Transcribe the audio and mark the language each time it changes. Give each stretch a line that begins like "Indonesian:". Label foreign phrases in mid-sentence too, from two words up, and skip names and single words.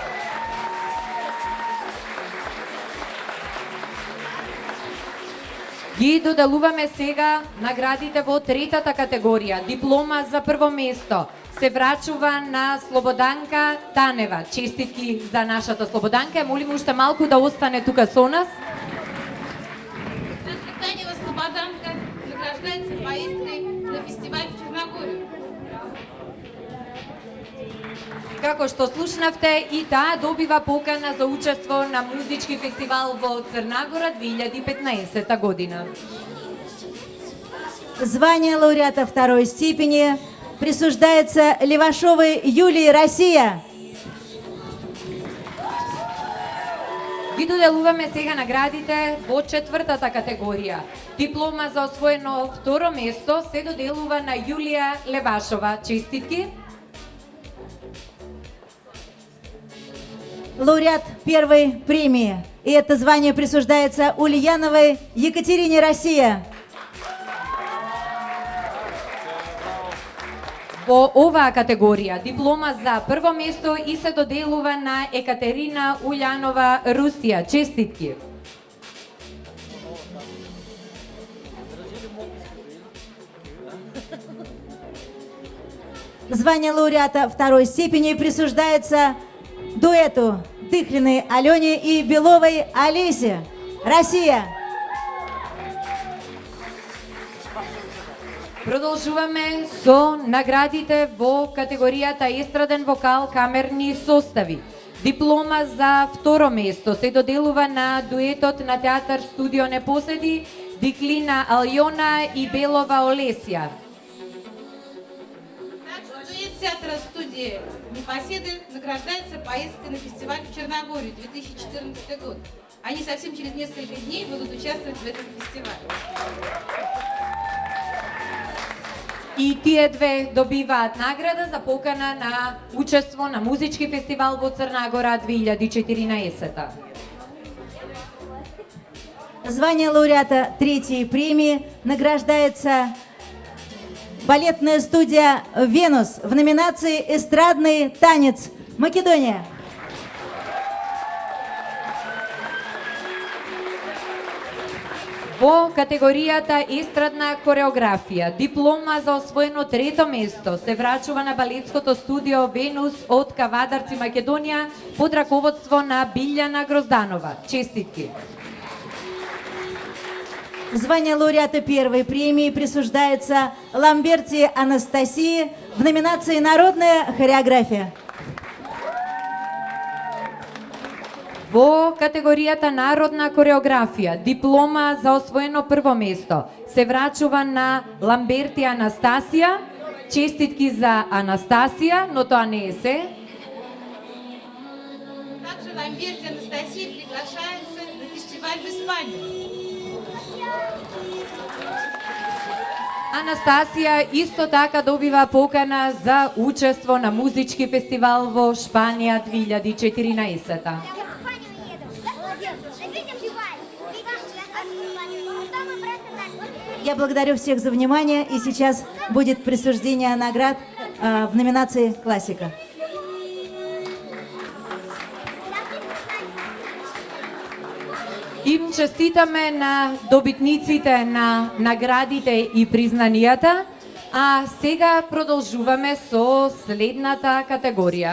Macedonian: Ги доделуваме сега наградите во третата категорија. Диплома за прво место се врачува на Слободанка Танева. Честитки за нашата Слободанка. Молим уште малку да остане тука со нас.
Russian: Танева Слободанка награждается поездкой на фестиваль в Черногорию.
Macedonian: Како што слушнавте, и таа добива покана за учество на музички фестивал во Црнагора 2015 година.
Russian: Звание лауреата второй степени присуждается Левашовой Юлии, Россия.
Macedonian: Ги доделуваме сега наградите во четвртата категорија. Диплома за освоено второ место се доделува на Јулија Левашова. Честитки!
Russian: Лауреат первой премии. И это звание присуждается Ульяновой Екатерине, Россия.
Macedonian: Во оваа категорија диплома за прво место и се доделува на Екатерина Уљанова, Русија. Честитки!
Russian: Звание лауреата второй степени присуждается дуэту Дыхлиной Алене и Беловой Олесе, Россия.
Macedonian: Продолжуваме со наградите во категоријата естраден вокал камерни состави. Диплома за второ место се доделува на дуетот на театар Студио Непоседи Диклина Алјона и Белова Олесија.
Russian: Дуэт театра студии Непоседы награждается поездкой на фестиваль в Черногорию 2014 год. Они совсем через несколько дней будут участвовать в этом фестивале.
Macedonian: И тие две добиваат награда за покана на учество на музички фестивал во Црнагора 2014.
Russian: Звание лауреата третьей премии награждается балетная студия «Венус» в номинации «Эстрадный танец», Македония.
Macedonian: Во категоријата естрадна кореографија, диплома за освоено трето место се врачува на балетското студио Венус од Кавадарци, Македонија, под раководство на Билјана Грозданова. Честитки!
Russian: Звание лауреата первой премии присуждается Ламберти Анастасии в номинации «Народная хореография».
Macedonian: Во категоријата народна кореографија, диплома за освоено прво место се врачува на Ламберти Анастасија. Честитки за Анастасија, но тоа не е се.
Russian: Также Ламберти Анастасия приглашается на фестиваль в Испанию.
Macedonian: Анастасија исто така добива покана за учество на музички фестивал во Шпанија 2014.
Russian: Я благодарю всех за внимание, и сейчас будет присуждение наград в номинации «Классика».
Macedonian: Им честитаме на добитниците на наградите и признанијата, а сега продолжуваме со следната категорија.